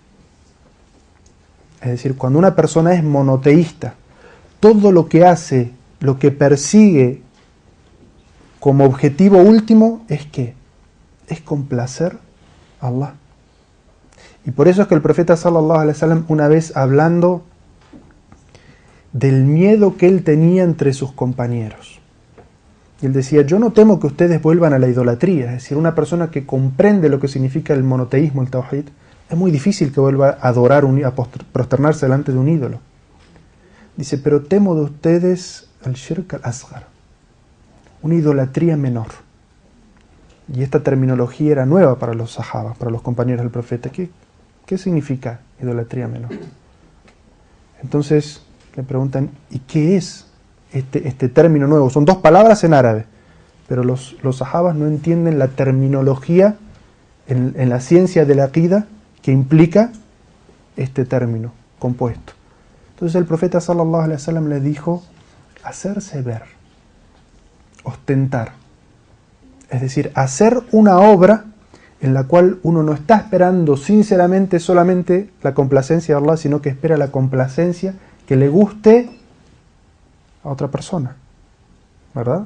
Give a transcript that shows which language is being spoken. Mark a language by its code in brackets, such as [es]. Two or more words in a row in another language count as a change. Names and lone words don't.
[es] Es decir, cuando una persona es monoteísta, todo lo que hace, lo que persigue como objetivo último es ¿qué? Es complacer a Allah. Y por eso es que el profeta [ar] صلى الله عليه وسلم, [es] una vez hablando del miedo que él tenía entre sus compañeros, y él decía, yo no temo que ustedes vuelvan a la idolatría. Es decir, una persona que comprende lo que significa el monoteísmo, el tawhid, es muy difícil que vuelva a adorar, a prosternarse delante de un ídolo. Dice, pero temo de ustedes al [ar] الشرك الأصغر, [es] una idolatría menor. Y esta terminología era nueva para los sahaba, para los compañeros del profeta. ¿Qué significa idolatría menor? Entonces le preguntan, ¿y qué es este término nuevo? Son dos palabras en árabe, pero los sahabas no entienden la terminología en la ciencia de la aqida que implica este término compuesto. Entonces el profeta [ar] صلى الله عليه وسلم [es] le dijo, hacerse ver, ostentar. Es decir, hacer una obra en la cual uno no está esperando sinceramente solamente la complacencia de Allah, sino que espera la complacencia que le guste a otra persona, ¿verdad?